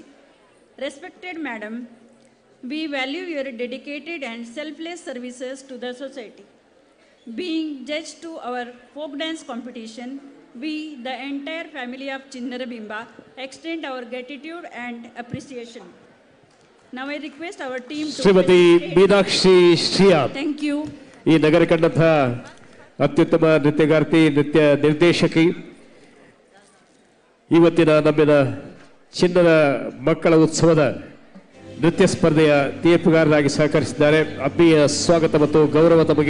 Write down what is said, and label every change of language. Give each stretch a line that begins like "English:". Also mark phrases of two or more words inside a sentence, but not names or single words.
English: Respected Madam, we value your dedicated and selfless services to the society. Being judged to our folk dance competition, we, the entire family of Chinnarabimba, extend our gratitude and appreciation. Now I request our team to ಶ್ರೀಮತಿ ಮೀನಾಕ್ಷಿ ಶ್ರೀಯಾನ್ Thank you.
Kannada: ಈ ನಗರ ಕಂಡಂಥ ಅತ್ಯುತ್ತಮ ನೃತ್ಯಗಾರ್ತಿ, ನೃತ್ಯ ನಿರ್ದೇಶಕಿ, ಇವತ್ತಿನ ನಮ್ಮಿನ ಚಿನ್ನದ ಮಕ್ಕಳ ಉತ್ಸವದ ನೃತ್ಯ ಸ್ಪರ್ಧೆಯ ತೀರ್ಪುಗಾರರಾಗಿ ಸಹಕರಿಸಿದ್ದಾರೆ. ಆತ್ಮೀಯ ಸ್ವಾಗತ ಮತ್ತು ಗೌರವ ತಮಗೆ.